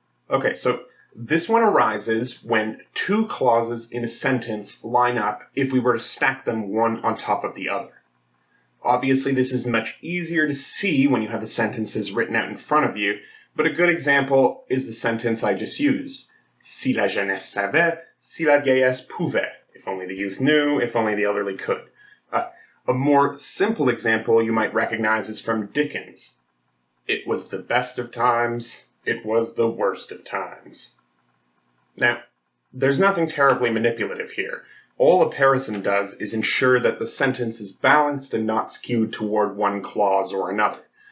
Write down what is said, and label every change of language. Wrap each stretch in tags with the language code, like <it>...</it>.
<en>Okay, so this one arises when two clauses in a sentence line up if we were to stack them one on top of the other. Obviously, this is much easier to see when you have the sentences written out in front of you, but a good example is the sentence I just used.</en> <fr>Si la jeunesse savait, si la vieillesse pouvait.</fr> <en>If only the youth knew, if only the elderly could. A more simple example you might recognize is from Dickens. It was the best of times, it was the worst of times. Now, there's nothing terribly manipulative here. All a parison does is ensure that the sentence is balanced and not skewed toward one clause or another.</en>